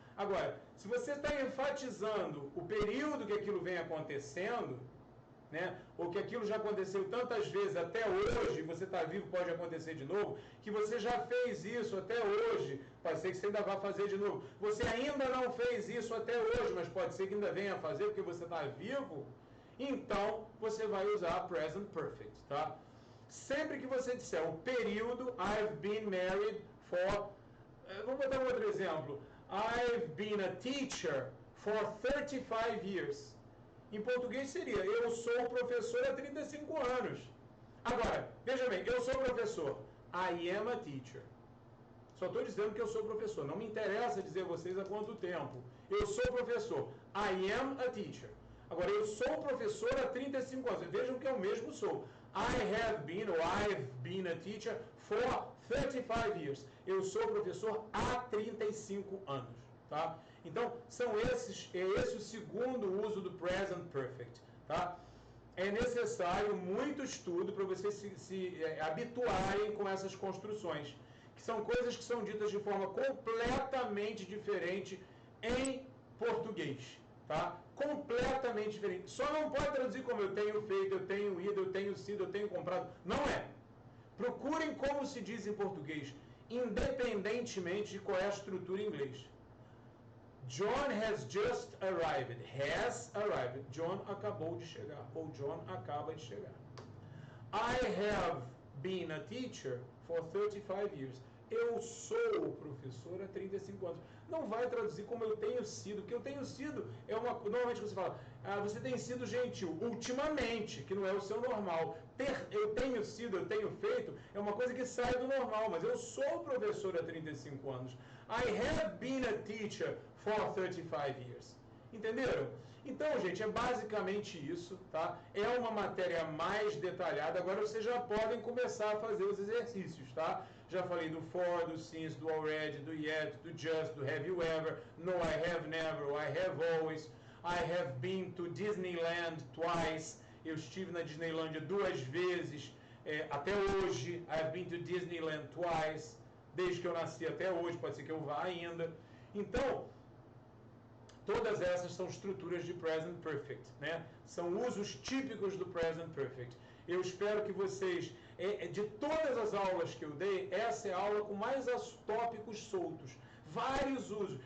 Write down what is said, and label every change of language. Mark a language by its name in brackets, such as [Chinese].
[Portuguese] Agora, se você está enfatizando o período que aquilo vem acontecendo, né, ou que aquilo já aconteceu tantas vezes até hoje, você está vivo, pode acontecer de novo, que você já fez isso até hoje, pode ser que você ainda vá fazer de novo. Você ainda não fez isso até hoje, mas pode ser que ainda venha a fazer porque você está vivo, então você vai usar present perfect, tá? Sempre que você disser o período, [English] I've been married for... [Portuguese] Vamos botar um outro exemplo. [English] I've been a teacher for 35 years. [Portuguese] Em português seria, eu sou professor há 35 anos. Agora, veja bem, eu sou professor. [English] I am a teacher. [Portuguese] Só estou dizendo que eu sou professor. Não me interessa dizer a vocês há quanto tempo. Eu sou professor. [English] I am a teacher. [Portuguese] Agora, eu sou professor há 35 anos. Vejam que eu mesmo sou. [English] I've been a teacher for 35 years. [Portuguese] Eu sou professor há 35 anos, tá? Então, é esse o segundo uso do present perfect, tá? É necessário muito estudo para vocês se habituarem com essas construções, que são coisas que são ditas de forma completamente diferente em português, tá? Completamente diferente. Só não pode traduzir como eu tenho feito, eu tenho ido, eu tenho sido, eu tenho comprado. Não é. Procurem como se diz em português, independentemente de qual é a estrutura em inglês. [English] John has just arrived. Has arrived. [Portuguese] John acabou de chegar. Ou John acaba de chegar. [English] I have been a teacher for 35 years. [Portuguese] Eu sou professor há 35 anos. Não vai traduzir como eu tenho sido. O que eu tenho sido é uma... Normalmente você fala, você tem sido gentil. Ultimamente, que não é o seu normal. Eu tenho sido, eu tenho feito, é uma coisa que sai do normal. Mas eu sou professor há 35 anos. [English] I have been a teacher for 35 years. [Portuguese] Entenderam? Então, gente, é basicamente isso, tá? É uma matéria mais detalhada. Agora vocês já podem começar a fazer os exercícios, tá? Já falei do for, do since, do already, do yet, do just, do [English] have you ever, [Portuguese] no, [English] I have never, I have always, I have been to Disneyland twice. [Portuguese] Eu estive na Disneylândia 2 vezes, até hoje. [English] I have been to Disneyland twice. [Portuguese] Desde que eu nasci até hoje, pode ser que eu vá ainda. Então, todas essas são estruturas de present perfect, né? São usos típicos do present perfect. Eu espero que vocês, de todas as aulas que eu dei, essa é a aula com mais tópicos soltos. Vários usos.